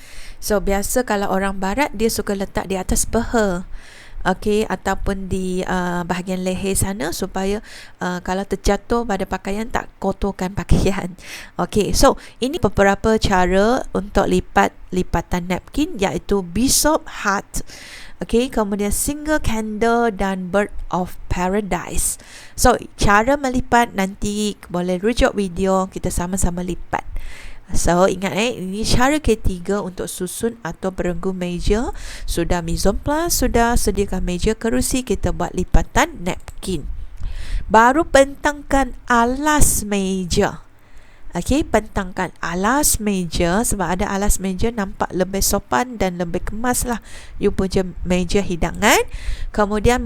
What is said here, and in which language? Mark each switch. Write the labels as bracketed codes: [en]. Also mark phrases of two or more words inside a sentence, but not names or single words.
[ms] So biasa kalau orang Barat, dia suka letak di atas peha, okey, ataupun di bahagian leher sana, supaya kalau terjatuh pada pakaian tak kotorkan pakaian. Okey, so ini beberapa cara untuk lipatan napkin, iaitu Bishop Hat, okey, kemudian [en] single candle [ms] dan [en] bird of paradise. [ms] So cara melipat nanti boleh rujuk video, kita sama-sama lipat. So ingat ini cara ketiga untuk susun atau perenggu meja. [fr] Sudah mise en place, [ms] sudah sediakan meja kerusi, kita buat lipatan napkin. Baru bentangkan alas meja. Okey, bentangkan alas meja, sebab ada alas meja nampak lebih sopan dan lebih kemas lah you punya meja hidangan.